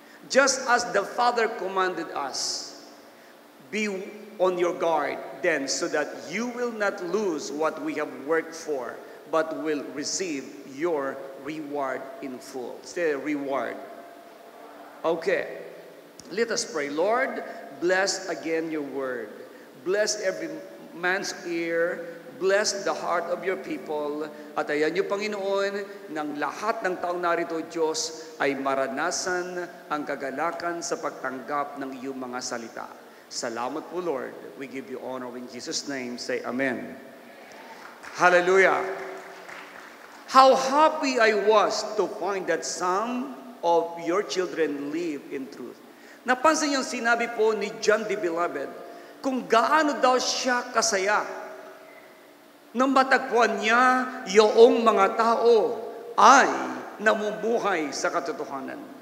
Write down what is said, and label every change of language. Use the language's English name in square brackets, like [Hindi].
[English] Just as the Father commanded us, be on your guard then, so that you will not lose what we have worked for, but will receive your reward in full. Say reward. Okay. Let us pray. Lord, bless again your word. Bless every man's ear. Bless the heart of your people. [Filipino] At ayan niyo, Panginoon, ng lahat ng taong narito, Diyos, ay maranasan ang kagalakan sa pagtanggap ng iyong mga salita. Salamat po, Lord. [English] We give you honor in Jesus' name. Say Amen. Hallelujah. How happy I was to find that some of your children live in truth. [Filipino] Napansin yung sinabi po ni John the Beloved, kung gaano daw siya kasaya nang matagpuan niya yung mga tao ay namumuhay sa katotohanan.